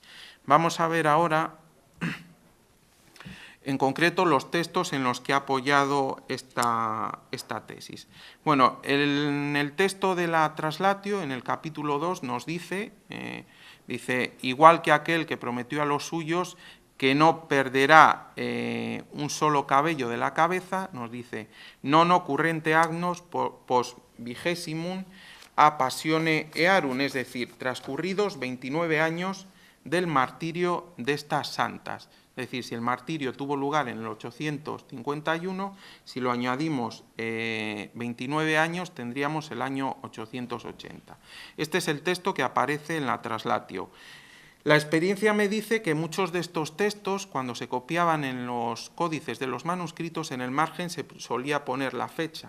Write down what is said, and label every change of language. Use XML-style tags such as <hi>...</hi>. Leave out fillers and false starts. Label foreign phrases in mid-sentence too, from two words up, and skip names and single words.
<es>Vamos a ver ahora, en concreto, los textos en los que ha apoyado esta tesis. Bueno, en el texto de la Traslatio, en el capítulo 2, nos dice, igual que aquel que prometió a los suyos que no perderá un solo cabello de la cabeza, nos dice,</es> <la>non occurrente agnos post vigesimum a passione earum,</la> <es>es decir, transcurridos 29 años del martirio de estas santas. Es decir, si el martirio tuvo lugar en el 851, si lo añadimos 29 años, tendríamos el año 880. Este es el texto que aparece en la Traslatio. La experiencia me dice que muchos de estos textos, cuando se copiaban en los códices de los manuscritos, en el margen se solía poner la fecha.</es>